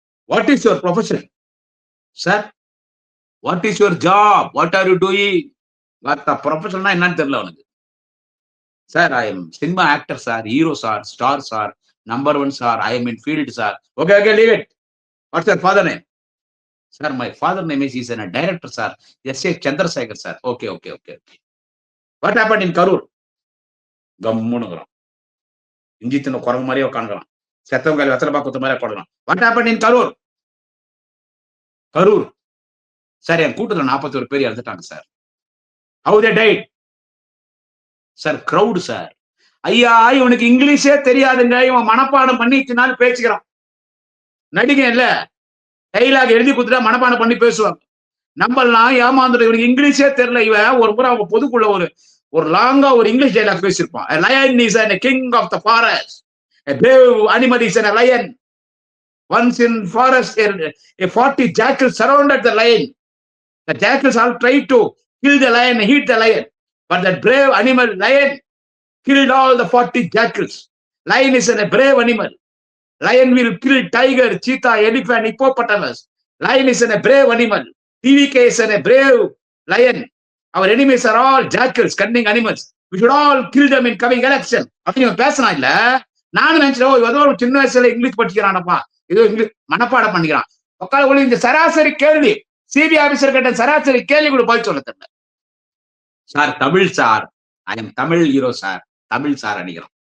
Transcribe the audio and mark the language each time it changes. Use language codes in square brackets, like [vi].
[en] What is your profession sir, what is your job, what are you doing. [ta] ப்ரொஃபஷன்னா என்னன்னு தெரியல அவனுக்கு. [en] Sir I am cinema actor sir, hero sir, star sir, number 1 sir, I am in field sir. Okay okay leave it. What's your father name. Sir, my father name is, he's a director, sir. S.A. Chandrasekhar, sir. Okay. What happened in Karur? [ta] கம்முனுங்கிறான். இஞ்சி தின்ன குரங்கு மாதிரியே உட்காந்துக்கிறான். செத்தவங்க வெத்தலை பாக்குத்த மாதிரியே உட்காந்துக்கிறான். [en] What happened in Karur? [ta] Karur sir, என் கூட்டத்துல 41 பேர் இறந்துட்டாங்க sir. [en] How they died? [ta] Sir crowd sir. ஐயா இவனுக்கு இங்கிலீஷே தெரியாதுங்க, இவன் மனப்பாடம் பண்ணி இத்தனால பேச்சுக்கிறான். நடிகை இல்ல, டைலாக் எழுதி கொடுத்துட்டா மனப்பாடம் பண்ணி பேசுவாங்க. நம்மளாம் ஏமாந்துடும், இவனுக்கு இங்கிலீஷே தெரியல. இவன் ஒரு முறை அவங்க பொதுக்குள்ள ஒரு லாங்கா ஒரு English dialogue பேசியிருப்பான். [en] A lion is a king of the forest. A brave animal is a lion. Once in forest, a 40 jackals surrounded the lion. The jackals all tried to kill the lion, eat the lion. But that brave animal, lion, killed all the 40 jackals. Lion is a brave animal. Lion will kill tiger, cheetah, elephant, hippopotamus. Lion is a brave animal. TVK is a brave lion. Our enemies are all jackals, cunning animals. We should all kill them in coming election. [ta] அப்படின்னு பேசினா இல்ல, நானும் நினைச்சேன் ஏதோ ஒரு சின்ன வயசுல English படிக்கிறானப்பா, ஏதோ இங்கிலீஷ் மனப்பாடம் பண்ணிக்கிறான். உட்காந்து இந்த சராசரி கேள்வி, சிபிஐ ஆபீசர் கிட்ட சராசரி கேள்வி கூட பதில் சொல்ல தெரியல. Sir Tamil sir, [en] I am Tamil hero [ta] sir, Tamil sir அடிக்கிறான்.